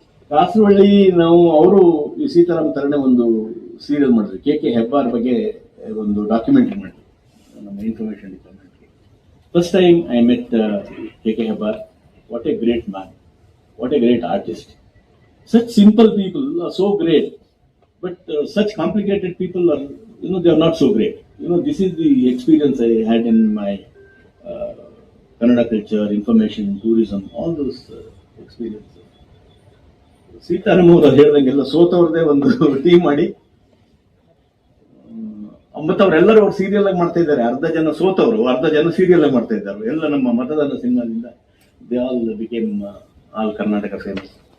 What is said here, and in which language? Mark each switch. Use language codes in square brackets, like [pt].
[kn] ಕಾಸರವಳ್ಳಿ ನಾವು ಅವರು ಈ ಸೀತಾರಾಮ್ ತರನೇ ಒಂದು ಸೀರಿಯಲ್ ಮಾಡಿದ್ರು, ಕೆ ಹೆಬ್ಬಾರ್ ಬಗ್ಗೆ ಒಂದು ಡಾಕ್ಯುಮೆಂಟ್ರಿ ಮಾಡಿದ್ರು ನಮ್ಮ information ಡಿಪಾರ್ಟ್ಮೆಂಟ್ಗೆ. [en] First time I met K Hebbar. What a great man, what a great artist. Such simple people are so great, but such complicated people are, they are not so great. This is the experience I had in my Kannada culture, information, tourism, all those experiences. [kn] Sitaram ಅವರು ಹೇಳ್ದಂಗೆಲ್ಲ ಸೋತವ್ರದೇ ಒಂದು team ಮಾಡಿ, ಮತ್ತು ಅವರೆಲ್ಲರೂ ಅವ್ರು serial ಆಗಿ ಮಾಡ್ತಾ ಇದ್ದಾರೆ. ಅರ್ಧ ಜನ ಸೋತವರು, ಅರ್ಧ ಜನ ಸೀರಿಯಲ್ ಆಗಿ ಮಾಡ್ತಾ ಇದ್ದಾರೆ. ಎಲ್ಲ ನಮ್ಮ ಮತದಾನ ಸಿನಿಮಾದಿಂದ [en] They all became all Karnataka famous.